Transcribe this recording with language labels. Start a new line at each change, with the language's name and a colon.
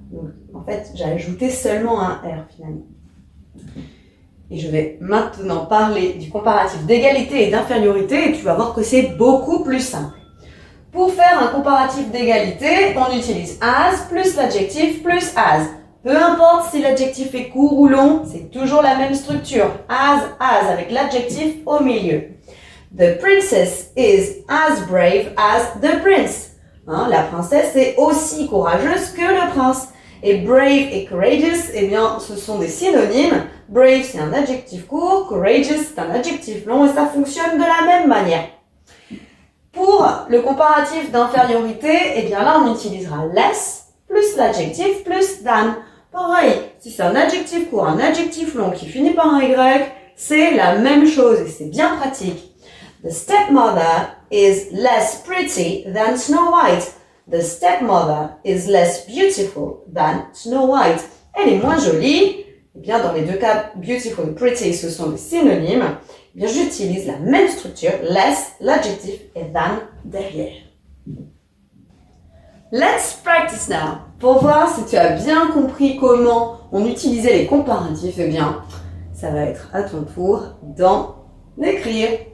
French: Donc, en fait, j'ai ajouté seulement un R finalement. Et je vais maintenant parler du comparatif d'égalité et d'infériorité et tu vas voir que c'est beaucoup plus simple. Pour faire un comparatif d'égalité, on utilise as plus l'adjectif plus as. Peu importe si l'adjectif est court ou long, c'est toujours la même structure. As avec l'adjectif au milieu.
English: The princess is as brave as the prince.
French: La princesse est aussi courageuse que le prince. Et brave et courageous, eh bien, ce sont des synonymes. Brave, c'est un adjectif court. Courageous, c'est un adjectif long. Et ça fonctionne de la même manière. Pour le comparatif d'infériorité, eh bien là, on utilisera less plus l'adjectif plus than. Pareil, si c'est un adjectif court, un adjectif long qui finit par un Y, c'est la même chose et c'est bien pratique.
English: The stepmother is less pretty than Snow White. The stepmother is less beautiful than Snow White.
French: Elle est moins jolie. Eh bien, dans les deux cas, beautiful et pretty, ce sont des synonymes. Eh bien, j'utilise la même structure, less, l'adjectif et than derrière.
English: Let's practice now.
French: Pour voir si tu as bien compris comment on utilisait les comparatifs, eh bien, ça va être à ton tour d'en écrire.